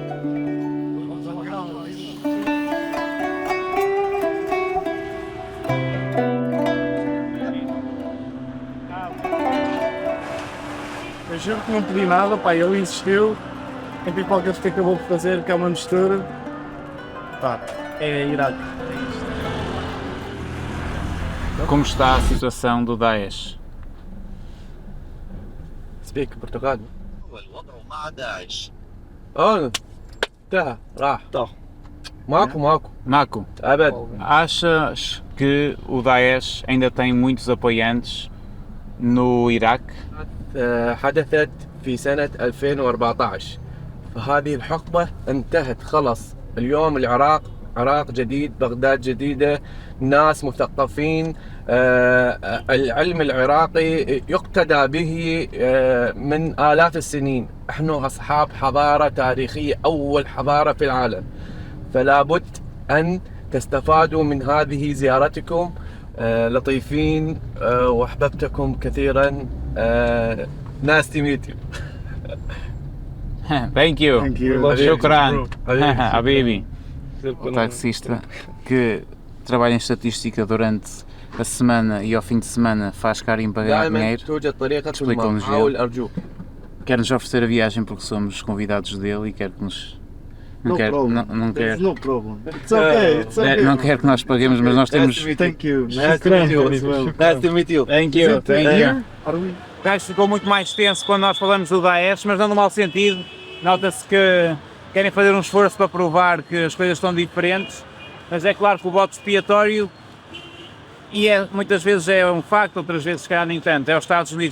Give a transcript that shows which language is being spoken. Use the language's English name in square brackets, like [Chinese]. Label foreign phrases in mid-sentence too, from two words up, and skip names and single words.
[Portuguese] Eu juro que não pedi nada, pá, ele insistiu em pipocas que acabou de fazer, que é uma mistura. Pá, é Iraque. Como está a situação do Daesh? [Arabic] سبيك برتغالي والوضع مع داعش راح ماكو Mako, ابد [Portuguese] achas que o Daesh ainda tem muitos apoiantes no Iraque? [Arabic] حدثت في سنة 2014 فهذه الحقبة انتهت خلص اليوم العراق عراق جديد، بغداد جديدة، ناس مثقفين. العلم العراقي يقتدى به من آلاف السنين. نحن أصحاب حضارة تاريخية، أول حضارة في العالم، فلا بد أن تستفادوا من هذه زيارتكم. لطيفين وأحببتكم كثيرا. [English] Nice to meet you. Thank you. Thank you. [Arabic] Shukran. حبيبي. Habibi. [Portuguese] O taxista que trabalha em estatística durante a semana e ao fim de semana faz carinho para ganhar [Arabic] دائما [Portuguese] dinheiro, [Arabic] توجد طريقة [Portuguese] Explicou-nos [Arabic] حاول [Portuguese] ele. [Arabic] أرجوك. [Portuguese] quer-nos oferecer a viagem porque somos convidados dele e quer que nos... Não [English] No [Portuguese] quer, [English] problem. [Portuguese] não quer, [English] There's no problem. It's okay. It's okay. [Portuguese] não quer que nós paguemos, mas nós temos... [English] Thank you. Nice to meet you. Nice to meet you. Thank you, thank you. Are we? [Portuguese] O gajo ficou muito mais tenso quando nós falamos do Daesh, mas não no mau sentido. Nota-se que querem fazer um esforço para provar que as coisas estão diferentes, mas é claro que o bode expiatório, e muitas vezes é um facto, outras vezes se calhar nem tanto, é os Estados Unidos.